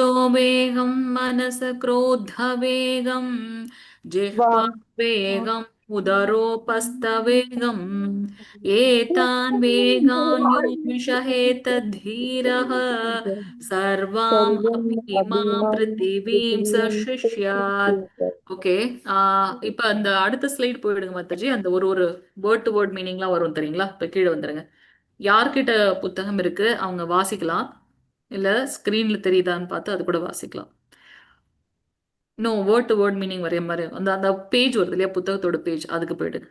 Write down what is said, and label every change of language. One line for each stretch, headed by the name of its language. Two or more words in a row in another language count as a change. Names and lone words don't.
Sanskrit: वेगं मनस क्रोध वेगं जिह्वा वेगं उदरोपस्थवेगं एतान् वेगान् यो विषहेत धीरः सर्वाम् अपीमां पृथिवीं स शिष्यात्
Tamil: ஓகே இப்ப அந்த அடுத்த ஸ்லைட் போயிடுங்க மாதாஜி. அந்த ஒரு ஒரு
English: word to word
Tamil: மீனிங்லாம் வரும் தெரியுங்களா? இப்ப கீழே வந்துருங்க. யார்கிட்ட புத்தகம் இருக்கு அவங்க வாசிக்கலாம், இல்ல ஸ்கிரீன்ல தெரியுதான்னு பார்த்து அது கூட வாசிக்கலாம். இன்னும்
English: word to word meaning
Tamil: வரைய மாதிரி அந்த அந்த பேஜ் வருது இல்லையா, புத்தகத்தோட பேஜ், அதுக்கு போயிடுங்க.